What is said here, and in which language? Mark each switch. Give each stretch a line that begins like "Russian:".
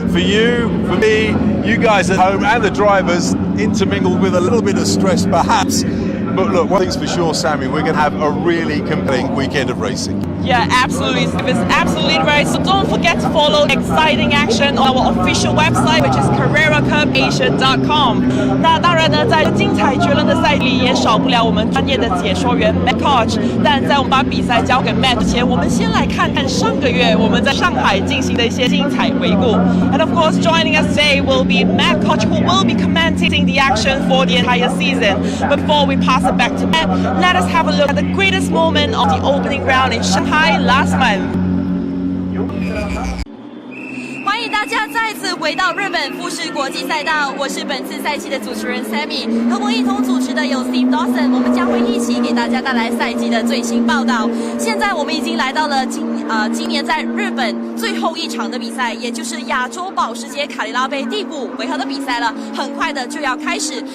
English: for you, for me, you guys at home and the drivers intermingled with a little bit of stress perhaps. But look, one thing's for sure, Sammie, we're going to have a really compelling weekend of racing. Yeah, absolutely. It's absolutely right. So don't forget to follow exciting action on our official website, which is carreracupasia.com.
Chinese: 那当然呢，在精彩绝伦的赛里，也少不了我们专业的解说员 Matt Koch。但在我们把比赛交给 Matt 之前，我们先来看看上个月我们在上海进行的一些精彩回顾。
English: And of course, joining us today will be Matt Koch, who will be commentating the action for the entire season. But before we pass it back to Matt, let us have a look at the greatest moment of the opening round in Shanghai last month.
Chinese: 欢迎大家再次回到日本富士国际赛道，我是本次赛季的主持人 Sammie， 和我一同主持的有 Steve Dawson， 我们将会一起给大家带来赛季的最新报道。现在我们已经来到了今年在日本最后一场的比赛，也就是亚洲保时捷卡迪拉杯第5回合的比赛了，很快的就要开始。